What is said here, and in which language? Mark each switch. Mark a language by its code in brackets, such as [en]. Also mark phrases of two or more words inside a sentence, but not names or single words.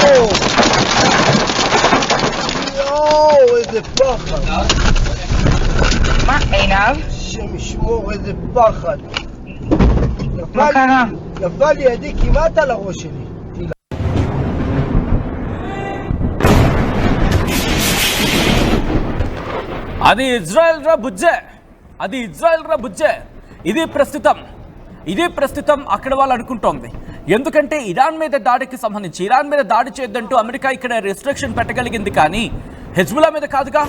[he] יואו, איזה פחד. מה, עינב? השם ישמור, איזה פחד. מה קרה? נפל לי ידי כמעט על הראש שלי. [te] అది ఇజ్రాయెల్ రా బుజ్జే. ఇదే ప్రస్తుతం అక్కడ వాళ్ళు అనుకుంటోంది. ఎందుకంటే ఇరాన్ మీద దాడికి సంబంధించి ఇరాన్ మీద దాడి చేయొద్దంటూ అమెరికా ఇక్కడ రెస్ట్రిక్షన్ పెట్టగలిగింది, కానీ హెజ్బుల్లా మీద కాదుగా.